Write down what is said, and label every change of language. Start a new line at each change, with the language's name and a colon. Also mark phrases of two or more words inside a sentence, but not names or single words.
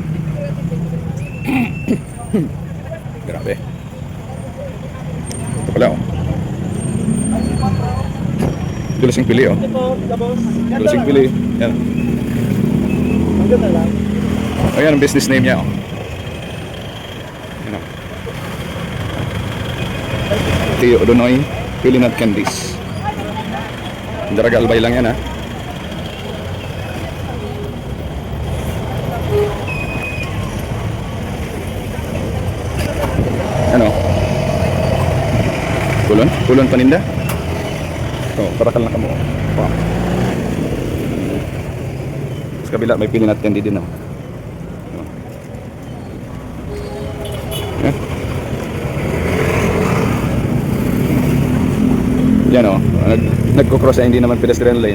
Filipino: Grabe. Ito pala o. Dulasing pili o. Dulasing pili. Yan. Ang ganda lang. Ayan ang business name niya o. Tio Odonoy Pilinat Candies. Daraga Albay lang yan ha. Ano?
Bikol: Kulon paninda? Oh, parakal na kamo.
Filipino: Wow. Sa kabila may Pilinat Candy din oh. Yeah. Yan o, nagko-cross ay hindi naman pedestrian lane.